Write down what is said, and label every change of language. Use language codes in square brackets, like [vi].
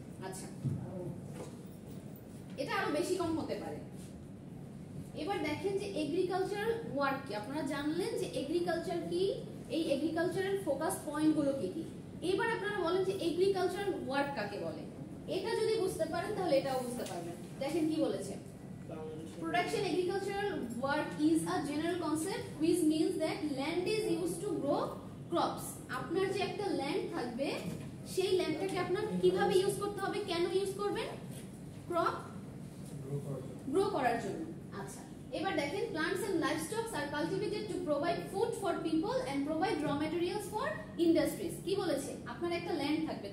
[bn] আচ্ছা, এটা আরো বেশি কম হতে পারে। এবার দেখেন যে এগ্রিকালচারাল ওয়ার্ক কি, আপনারা জানলেন যে এগ্রিকালচার কি, এই এগ্রিকালচারের ফোকাস পয়েন্ট গুলো কি কি। এবার আপনারা বলেন যে এগ্রিকালচারাল ওয়ার্ক কাকে বলে। এটা যদি বুঝতে পারেন তাহলে এটাও বুঝতে পারবেন। দেখেন কি বলেছে, [en] production agricultural work is a general concept which means that land is used to grow crops. [bn] আপনার যে একটা ল্যান্ড থাকবে সেই ল্যান্ডটাকে আপনার কিভাবে ইউজ করতে হবে, কেন ইউজ করবেন? ক্রপ গ্রো করার জন্য। আচ্ছা, এবার দেখেন [en] plants and livestock are cultivated to provide food for people and provide raw materials for industries. [bn] কি বলেছে? আপনার একটা ল্যান্ড থাকবে।